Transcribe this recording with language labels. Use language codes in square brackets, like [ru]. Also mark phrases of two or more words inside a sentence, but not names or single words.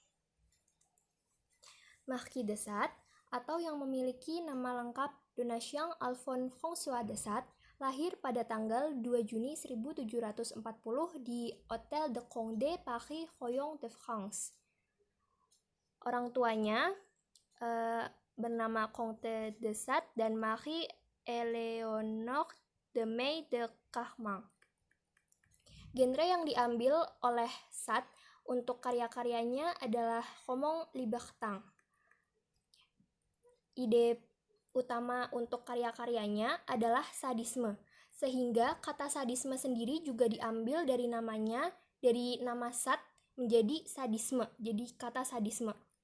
[id] Marquis de Sade, atau yang memiliki nama lengkap Donatien Alphonse François de Sade, lahir pada tanggal 2 Juni 1740 di Hôtel de Condé, Paris, Royaume-de-France. Orang tuanya bernama Comte de Sade dan Marie Éléonore de May de Carman. Genre yang diambil oleh Sade untuk karya-karyanya adalah Homo libertang. Ide utama untuk karya-karyanya adalah sadisme, sehingga kata sadisme sendiri juga diambil dari namanya, dari nama sad menjadi sadisme, jadi kata sadisme.